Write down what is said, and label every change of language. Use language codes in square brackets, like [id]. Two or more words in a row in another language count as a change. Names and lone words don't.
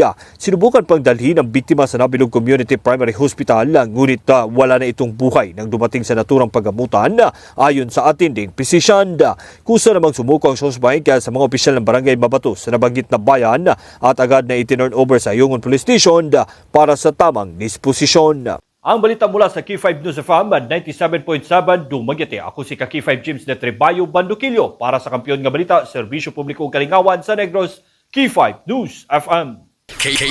[tl] Sinubukan pang dalhin ang biktima sa Nabilog Community Primary Hospital, ngunit wala na itong buhay nang dumating sa naturang paggamutan ayon sa attending physician. Kusa namang sumuko ang suspect sa mga opisyal ng barangay Mabato sa nabanggit na bayan at agad na itinurn over sa Ayungon Police Station para sa tamang disposisyon. Ang balita mula sa Q5 News FM 97.7 Dumaguete. [ceb] Ako si Q5 James de Trebayo Bandukilyo para sa Kampiyon nga Balita, Serbisyo Publiko Kalingawan sa Negros, Q5 News FM.